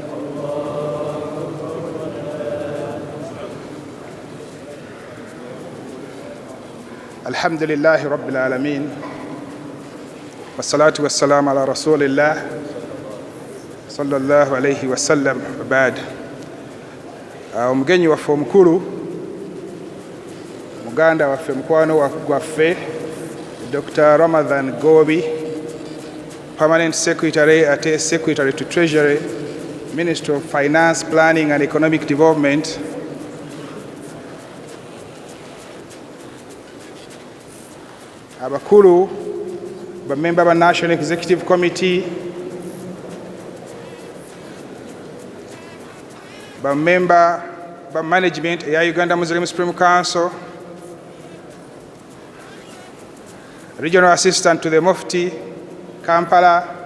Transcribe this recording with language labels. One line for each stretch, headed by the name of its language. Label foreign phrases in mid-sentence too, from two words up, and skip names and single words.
Arabic: الحمد لله رب العالمين والصلاة والسلام على رسول الله صلى الله عليه وسلم.
Ganda: وبعد omugenyi waffe omukulu muganda waffe mukwano gwaffe Dr.
English: Ramadan Gobi, Permanent Secretary ate Secretary to Treasury, Minister of Finance, Planning and Economic Development,
Ganda: abakulu bamemba ba
English: National Executive Committee,
Ganda: bamemba ba management ya Uganda Muslim Supreme Council,
English: Regional Assistant to the Mufti Kampala,